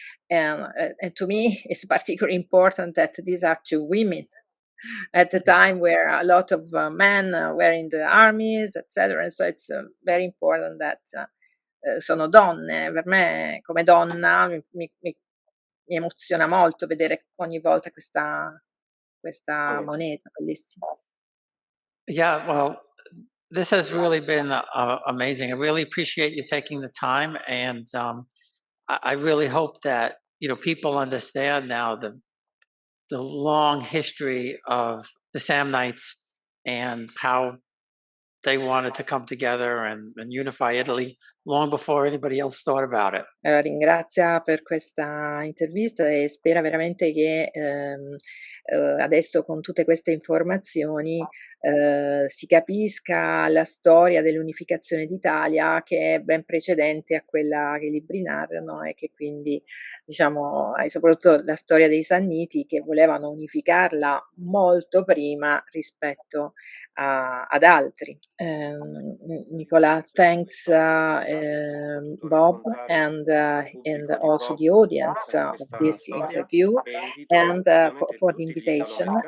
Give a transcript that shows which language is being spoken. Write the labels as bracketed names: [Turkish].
[English] And to me, it's particularly important that these are two women at the time where a lot of men were in the armies, etc. And so it's very important that [Italian] sono donne. Per me, come donna, mi emoziona molto vedere ogni volta questa moneta, bellissima. [English] Yeah, well, this has really been amazing. I really appreciate you taking the time, and I really hope that people understand now the long history of the Samnites and how they wanted to come together and unify Italy long before anybody else thought about it. [Italian] Ringrazia per questa intervista e spera veramente che adesso con tutte queste informazioni si capisca la storia dell'unificazione d'Italia, che è ben precedente a quella che i libri narrano, e che quindi, diciamo, e soprattutto la storia dei Samniti, che volevano unificarla molto prima rispetto ad altri. [English] Nicola, thanks Bob and also the audience of this interview, and for the invitation.